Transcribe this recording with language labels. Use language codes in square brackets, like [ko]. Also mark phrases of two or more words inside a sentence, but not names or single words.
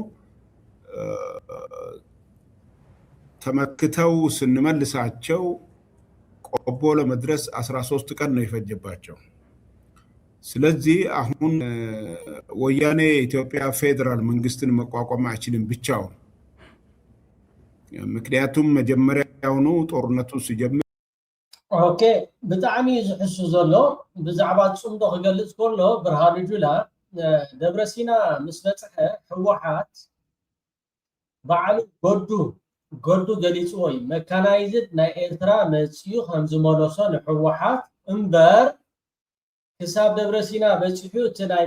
[am] ተመክተው ስንመልሳቸው ቆቦ ለመድረስ 13 ቀን ነው የፈጀባቸው። ስለዚህ አሁን ወያኔ የኢትዮጵያ ፌዴራል መንግስትን መቋቋም አይችልም ብቻውን። ምክንያቱም መጀመሪያውኑ ጦርነቱ ሲጀምር [ti] ኦኬ ብጣዕሚ ዝሕሱ ዘሎ ብዛዕባ ጽምዶ ክገልጽ ከሎ ብርሃኑ ጁላ ደብረሲና ምስ በፅሐ ህወሓት በዓሉ ጎዱ ገሊፅዎ እዩ መካናይዝድ ናይ ኤርትራ መፅኡ ከም ዝመለሶ ንሕወሓት እምበር ክሳብ ደብረ ሲና በጽሑ እቲ ናይ